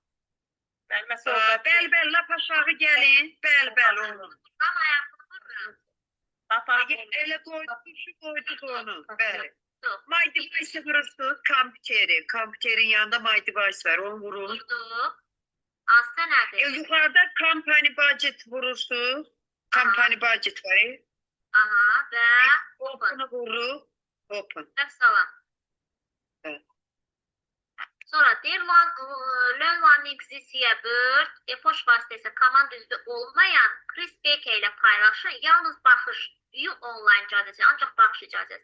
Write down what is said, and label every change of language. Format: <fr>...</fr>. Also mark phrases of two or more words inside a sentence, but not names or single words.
<az>Bəli, lap aşağı gəlin. Bəli, onu. Tam ayaqlı vururam. Elə qoyduq onu. Bəli. My device'ı vurursunuz, kompüterin yanında</az> <en>my device</en> <az>var, onu vurun. Vurduq. Aslı nədir? Yuxarıda</az> <en>company budget</en> <az>vurursunuz.</az> <en>Company budget</en> <az>var. Aha, və open. Open'ı vurur. Open. Və salam. Evet. Sonra deyir, Learn1xCC-yə Bird, e-poç vasitəsi komand üzvü olmayan Chris Baker ilə paylaşın. Yalnız baxış,</az> <en>view online</en> <az>icazəsi, ancaq baxış icazəsi.</az>